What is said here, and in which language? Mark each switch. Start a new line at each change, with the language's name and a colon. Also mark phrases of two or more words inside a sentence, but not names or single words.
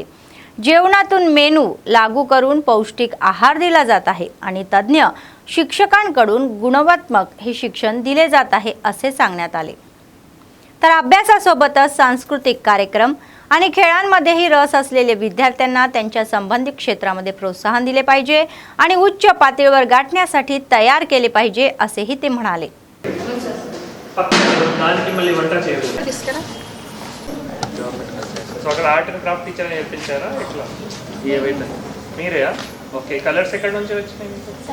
Marathi: जेवणातून मेनू लागू करून पौष्टिक आहार दिला जात आहे आणि तज्ज्ञ शिक्षकांकडून गुणवत्तात्मक हे शिक्षण दिले जात आहे असे सांगण्यात आले. तर अभ्यासासोबतच सांस्कृतिक कार्यक्रम आणि खेळांमध्येही रस असलेले विद्यार्थ्यांना त्यांच्या संबंधित क्षेत्रामध्ये प्रोत्साहन दिले पाहिजे आणि उच्च पातळीवर गाठण्यासाठी तयार केले पाहिजे असेही ते म्हणाले.
Telugu: అక్కడ
English: art and craft teacher
Telugu: నేర్పించారా ఎట్లా మీరేయా ఓకే కలర్స్ ఎక్కడ నుంచి వచ్చినాయి మీకు